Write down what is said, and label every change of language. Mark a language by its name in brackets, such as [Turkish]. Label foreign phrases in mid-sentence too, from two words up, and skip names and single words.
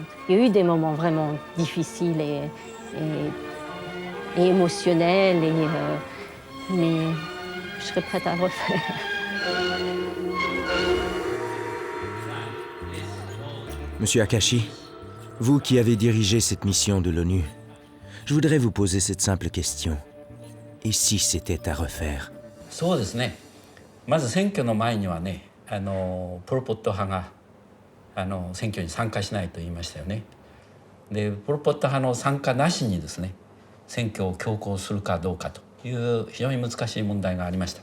[French] Il y a eu des moments vraiment difficiles et émotionnel, mais je serais prête à le refaire. Monsieur Akashi, vous qui avez dirigé cette mission de l'ONU, je voudrais vous poser cette simple question. Et si c'était à refaire? [Japanese] そうですね。まず選挙の前にはね、ポル・ポット派が選挙に参加しないと言いましたよね。で、ポル・ポット派の参加なしにですね、選挙を強行するかどうかという非常に難しい問題がありました。